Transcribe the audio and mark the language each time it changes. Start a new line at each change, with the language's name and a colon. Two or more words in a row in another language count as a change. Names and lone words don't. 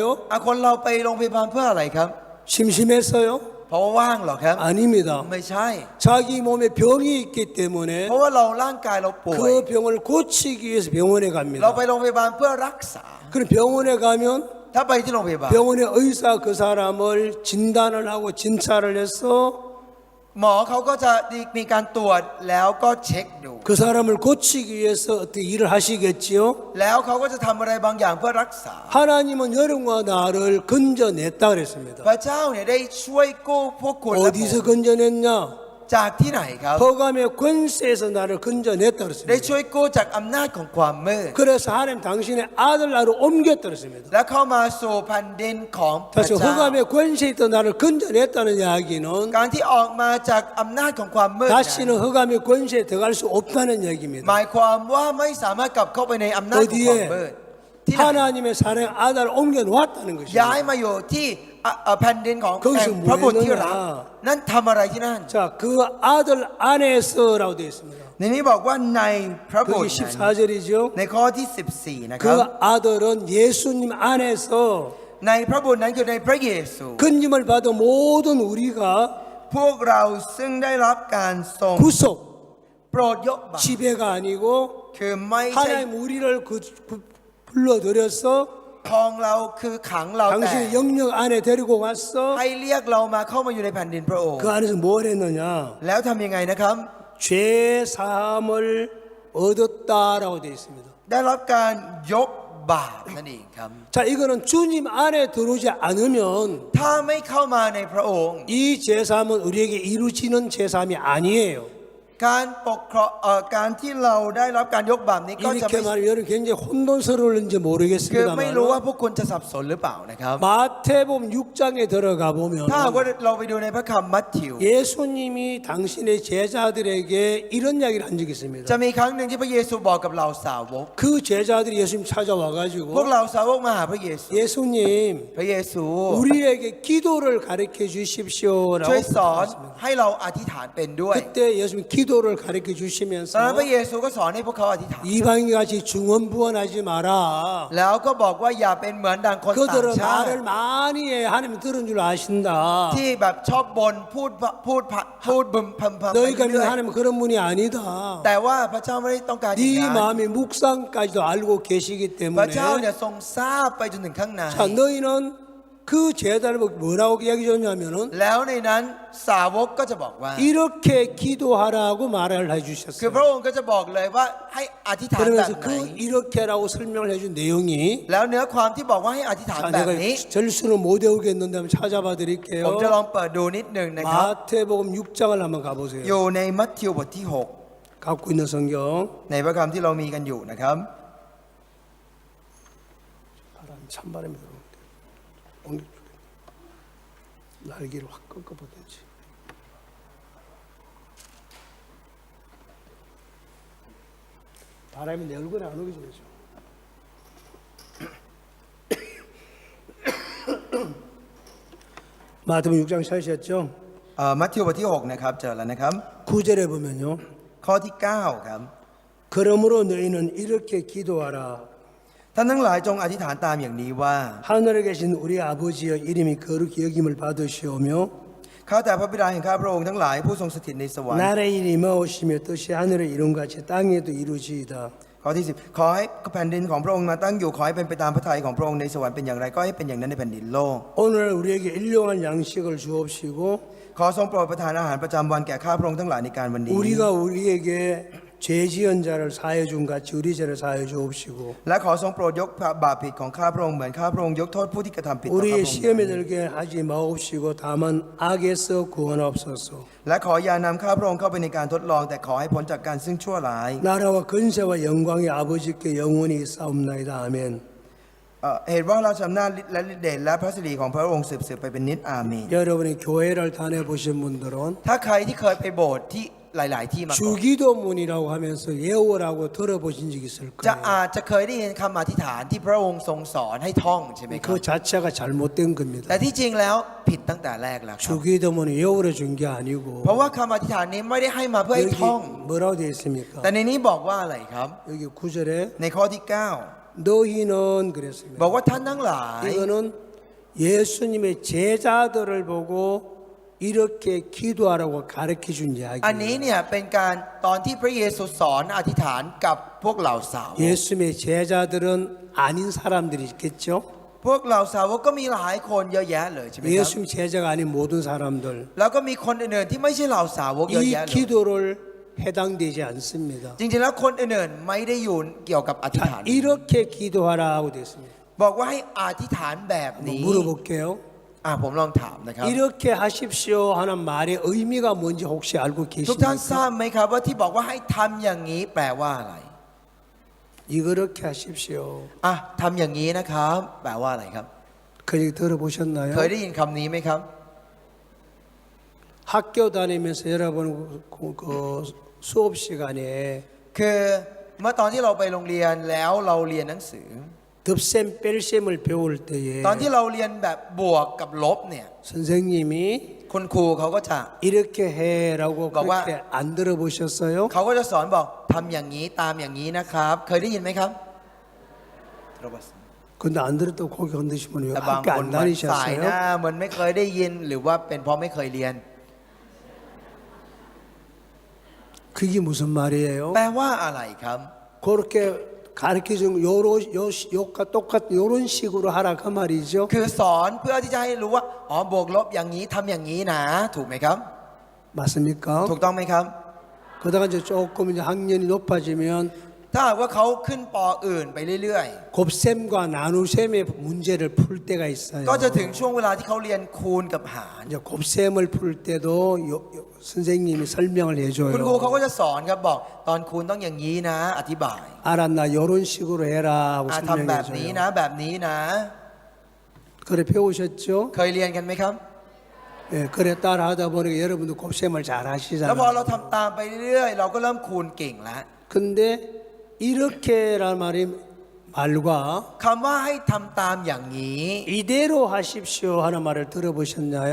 Thai: คนเราไปโรงพยาบาลเพื่ออะไรครับ
Korean: 심심했어요?
Thai: เพราะว่าว่างเหรอครับ
Korean: 아닙니다.
Thai: ไม่ใช่
Korean: 자기 몸에 병이 있기 때문에
Thai: เพราะว่าเราร่างกายเราป่วย
Korean: 그 병을 고치기 위해서 병원에
Thai: เรา
Korean: 갑니다.
Thai: ไปโรงพยาบาลเพื่อรักษา
Korean: 그럼 병원에 가면
Thai: ถ้าไปที่โรงพยาบาล
Korean: 병원의 의사 그 사람을 진단을 하고 진찰을 해서
Thai: หมอเขาก็จะมีการตรวจแล้วก็เช็คดู
Korean: 그 사람을 고치기 위해서 어떻게 일을 하시겠지요?
Thai: แล้วเขาก็จะทำอะไรบางอย่างเพื่อรักษา
Korean: 하나님은 여러분과 나를 건져냈다 그랬습니다.
Thai: พระเจ้าเนี่ยได้ช่วยกู้พวกคุณและผม
Korean: 어디서 건져냈냐?
Thai: จากที่ไหนครับ
Korean: 허감의 권세에서 나를 건져냈다
Thai: ได้
Korean: 그랬습니다.
Thai: ช่วยกู้จากอำนาจของความมืด
Korean: 그래서 하나님 당신의 아들 나를 옮겼다 그랬습니다.
Thai: และเข้ามาสู่แผ่นดินของพระ
Korean: 다시
Thai: เจ้า
Korean: 허감의 권세에 있던 나를 건져냈다는 이야기는
Thai: การที่ออกมาจากอำนาจของความมืดนั้น
Korean: 다시는 허감의 권세에 들어갈 수 없다는 얘기입니다.
Thai: หมายความว่าไม่สามารถกลับเข้าไปในอำนาจของความมืดที่ไหน
Korean: 하나님의 사랑의 아들을 옮겨놓았다는
Thai: ย้าย
Korean: 것입니다.
Thai: มาอยู่ที่แผ่นดินของ
Korean: 거기서
Thai: แห่งพระบุตรที่รัก
Korean: 뭐 했느냐?
Thai: นั่นทำอะไรที่นั่น
Korean: 자, 그 아들 안에서라고 되어 있습니다.
Thai: ในนี้บอกว่าในพระบุต
Korean: 그게
Thai: รนั้น
Korean: 14절이죠.
Thai: ในข้อที่ 14 นะครับ
Korean: 그 아들은 예수님 안에서
Thai: ในพระบุตรนั้นคือในพระเยซู
Korean: 건짐을 받은 모든 우리가
Thai: พวกเราซึ่งได้รับการทรง
Korean: 구속,
Thai: โปรดยกบาป
Korean: 지배가 아니고
Thai: คือไม่ใช่
Korean: 하나님 우리를 불러들여서
Thai: ครองเราคือขังเราแต่
Korean: 당신의 영역 안에 데리고 갔어.
Thai: ให้เรียกเรามาเข้ามาอยู่ในแผ่นดินพระองค์
Korean: 그 안에서 뭘 했느냐?
Thai: แล้วทำยังไงนะครับ
Korean: 죄 사함을 얻었다라고 되어 있습니다.
Thai: ได้รับการยกบาปนั่นเองครับ
Korean: 자, 이거는 주님 안에 들어오지 않으면
Thai: ถ้าไม่เข้ามาในพระองค์
Korean: 이 제사함은 우리에게 이루어지는 제사함이 아니에요.
Thai: การปกครองการที่เราได้รับการยกบาปนี้ก็จะ
Korean: 이렇게
Thai: ไม่
Korean: 말하면 여러분 굉장히 혼돈스러울지
Thai: คือไม่รู้ว่า
Korean: 모르겠습니다만
Thai: พวกคุณจะสับสนหรือเปล่านะครับ
Korean: 마태복음 6장에 들어가 보면
Thai: ถ้าหากว่าเราไปดูในพระคำมัทธิว
Korean: 예수님이 당신의 제자들에게 이런 이야기를 한 적이
Thai: จะ
Korean: 있습니다.
Thai: มีครั้งหนึ่งที่พระเยซูบอกกับเราสาวก
Korean: 그 제자들이 예수님
Thai: พวก
Korean: 찾아와가지고
Thai: เราสาวกมาหาพระเยซู
Korean: 예수님
Thai: พระเยซู
Korean: 우리에게 기도를 가르쳐 주십시오라고
Thai: ช่วยสอน
Korean: 부탁했습니다.
Thai: ให้เราอธิษฐานเป็นด้วย
Korean: 그때 예수님 기도를 가르쳐
Thai: ตอนนั้น
Korean: 주시면서
Thai: พระเยซูก็สอนให้พวกเขาอธิษฐาน
Korean: 이방인 같이 중언부언하지 마라.
Thai: แล้วก็บอกว่าอย่าเป็นเหมือนดังคนต่าง
Korean: 그들은
Thai: ชาติ
Korean: 말을 많이 해 하나님 들은 줄 아신다.
Thai: ที่แบบชอบบ่นพูดบึมพำไป
Korean: 너희가
Thai: เรื่
Korean: 믿는
Thai: อย
Korean: 하나님 그런 분이 아니다.
Thai: ๆแต่ว่าพระเจ้าไม่ได้ต้องการอย่าง
Korean: 네
Thai: นั้น
Korean: 마음의 묵상까지도 알고 계시기
Thai: พระเจ้า
Korean: 때문에
Thai: เนี่ยทรงทราบไปจนถึงข้างใน
Korean: 자 너희는 그 제자를 뭐라고 이야기 줬냐면은
Thai: แล้วในนั้นสาวกก็จะบอกว่า
Korean: 이렇게 기도하라고 말을
Thai: คือ
Korean: 해주셨어요.
Thai: พระองค์ก็จะบอกเลยว่าให้อธิษฐานแบบ
Korean: 그러면서
Thai: ไหน
Korean: 그 이렇게라고 설명을 해준 내용이
Thai: แล้วเนื้อความที่บอกว่าให้อธิษฐาน
Korean: 자
Thai: แบบ
Korean: 내가
Thai: นี้
Korean: 절수는 못 외우겠는데 한번 찾아봐
Thai: ผม
Korean: 드릴게요.
Thai: จะลองเปิดดูนิดหนึ่งนะครับ
Korean: 마태복음 6장을 한번 가보세요.
Thai: อยู่ในมัทธิวบทที่
Korean: 갖고 있는 성경
Thai: 6 ในพระคำที่เรามีกันอยู่นะครับ
Korean: 바람 찬바람이 들어오는데 옮겨 주겠네. 날개를 확 꺾어보든지. 바람이 내 얼굴에 안 오게 좀 해줘. 마태복음 6장 찾으셨죠?
Thai: มัทธิวบทที่ 6 นะครับเจอแล้วนะครับ
Korean: 9절에 보면요.
Thai: ข้อที่ 9 ครับ
Korean: 그러므로 너희는 이렇게 기도하라.
Thai: ท่านทั้งหลายจงอธิษฐานตามอย่างนี้ว่า
Korean: 하늘에 계신 우리 아버지여 이름이 거룩히 여김을 받으시오며
Thai: ข้าแต่พระบิดาแห่งข้าพระองค์ทั้งหลายผู้ทรงสถิตในสวรรค์
Korean: 나라의 일이 임하오시며 뜻이 하늘에 이룬같이 땅에도 이루어지이다.
Thai: ข้อที่ 10 ขอให้แผ่นดินของพระองค์มาตั้งอยู่ขอให้เป็นไปตามพระทัยของพระองค์ในสวรรค์เป็นอย่างไรก็ให้เป็นอย่างนั้นในแผ่นดินโลก
Korean: 오늘 우리에게 일용할 양식을 주옵시고
Thai: ขอทรงโปรดประทานอาหารประจำวันแก่ข้าพระองค์ทั้งหลายในการวันนี้
Korean: 우리가 우리에게 죄 지은 자를 사해 준 같이 우리 죄를 사해 주옵시고
Thai: และขอทรงโปรดยกบาปผิดของข้าพระองค์เหมือนข้าพระองค์ยกโทษผู้ที่กระทำผิดต่อข้าพระ
Korean: 우리의
Thai: องค์
Korean: 시험에 들게 하지 마옵시고 다만 악에서 구원하옵소서.
Thai: และขออย่านำข้าพระองค์เข้าไปในการทดลองแต่ขอให้พ้นจากการซึ่งชั่วร้าย
Korean: 나라와 근세와 영광의 아버지께 영원히 싸움나이다. 아멘.
Thai: เหตุว่าเราชำนาญฤทธิ์และฤทธิ์เดชและพระสิริของพระองค์สืบไปเป็นนิจอาเมน
Korean: 여러분이 교회를 다녀보신 분들은
Thai: ถ้าใครที่เคยไปโบสถ์ที่หลาย ๆ ที่มาก่อน
Korean: 주기도문이라고 하면서 예오라고 들어보신 적 있을
Thai: จะ
Korean: 거예요.
Thai: อาจจะเคยได้ยินคำอธิษฐานที่พระองค์ทรงสอนให้ท่องใช่ไหมครับ
Korean: 그 자체가 잘못된
Thai: แต่
Korean: 겁니다.
Thai: ที่จริงแล้วผิดตั้งแต่แรกแล้วครับ
Korean: 주기도문은 예오로 준 게
Thai: เพราะ
Korean: 아니고
Thai: ว่าคำอธิษฐานนี้ไม่ได้ให้มาเพื่อให้
Korean: 여기
Thai: ท่อง
Korean: 뭐라고 되어 있습니까?
Thai: แต่ในนี้บอกว่าอะไรครับ
Korean: 여기 9절에
Thai: ในข้อที่
Korean: 너희는
Thai: 9
Korean: 그랬습니다.
Thai: บอกว่าท่านทั้งหลาย
Korean: 이거는 예수님의 제자들을 보고 이렇게 기도하라고 가르쳐 준
Thai: อันนี้
Korean: 이야기예요.
Thai: เนี่ยเป็นการตอนที่พระเยซูสอนอธิษฐานกับพวกเหล่าสาวก
Korean: 예수님의 제자들은 아닌 사람들이 있겠죠.
Thai: พวกเหล่าสาวกก็มีหลายคนเยอะแยะเลยใช่ไหมครับ
Korean: 예수님 제자가 아닌 모든 사람들
Thai: แล้วก็มีคนอื่นๆที่ไม่ใช่เหล่าสาวกเยอะ
Korean: 이
Thai: แยะเลย
Korean: 기도를 해당되지 않습니다.
Thai: จริงๆแล้วคนอื่นๆไม่ได้อยู่เกี่ยวกับอธิษฐาน
Korean: 자, 이렇게 기도하라고 됐습니다.
Thai: บอกว่าให้อธิษฐานแบบนี้
Korean: 물어볼게요.
Thai: ผมลองถามนะครับ
Korean: 이렇게 하십시오 하는 말의 의미가 뭔지 혹시 알고
Thai: ทุกท่านทรา
Korean: 계십니까?
Thai: บไหมครับว่าที่บอกว่าให้ทำอย่างนี้แปลว่าอะไร
Korean: 이렇게 하십시오.
Thai: ทำอย่างนี้นะครับแปลว่าอะไรครับ
Korean: 그 얘기 들어보셨나요?
Thai: เคยได้ยินคำนี้ไหมครับ
Korean: 학교 다니면서 여러분 그 수업 시간에
Thai: คือเมื่อตอนที่เราไปโรงเรียนแล้วเราเรียนหนังสือ
Korean: 덧셈 뺄셈을 배울 때에
Thai: ตอนที่เราเรียนแบบบวกกับลบเนี่ย
Korean: 선생님이
Thai: คุณครูเขาก็จะ
Korean: 이렇게 해라고 그러니까 그렇게 안 들어보셨어요?
Thai: เขาก็จะสอนบอกทำอย่างนี้ตามอย่างนี้นะครับ เคยได้ยินไหมครับ
Korean: 근데 안 들었다고 고개 흔드시면 왜
Thai: แต่บาง
Korean: 학교
Thai: คน
Korean: 안
Thai: มันสายหน้า
Korean: 다니셨어요?
Thai: เหมือนไม่เคยได้ยินหรือว่าเป็นเพราะไม่เคยเรียน
Korean: 그게 무슨 말이에요?
Thai: แปลว่าอะไรครับ
Korean: 그렇게 가르쳐준 요가 똑같 요런 식으로 하라 그 말이죠.
Thai: คือสอนเพื่อที่จะให้รู้ว่าบวกลบอย่างนี้ทำอย่างนี้นะ ถูกไหมครับ
Korean: 맞습니까?
Thai: ถูกต้องไหมครับ
Korean: 그러다가 이제 조금 이제 학년이 높아지면
Thai: ถ้าหากว่าเขาขึ้นปอื่นไปเรื่อย
Korean: 곱셈과 나누셈의 문제를 풀 때가 있어요.
Thai: ๆ ก็จะถึงช่วงเวลาที่เขาเรียนคูณกับหาร
Korean: 이제 곱셈을 풀 때도 선생님이 설명을
Thai: คุณครูเขาก็
Korean: 해줘요.
Thai: จะสอนครับบอกตอนคูณต้องอย่างนี้นะ อธิบาย
Korean: 알았나 요런 식으로 해라 하고
Thai: ทำแบบนี้นะ
Korean: 설명해줘요.
Thai: แบบนี้นะ
Korean: 그래 배우셨죠?
Thai: เคยเรียนกันไหมครับ
Korean: 예, 그래 따라 하다 보니까 여러분도 곱셈을 잘
Thai: แล้วพอเรา
Korean: 하시잖아요.
Thai: ทำตามไปเรื่อยๆ เราก็เริ่มคูณเก่งแล้ว
Korean: 근데 이렇게란 말과
Thai: คำว่าให้ทำตามอย่างนี้
Korean: 이대로 하십시오 하는 말을 들어보셨나요?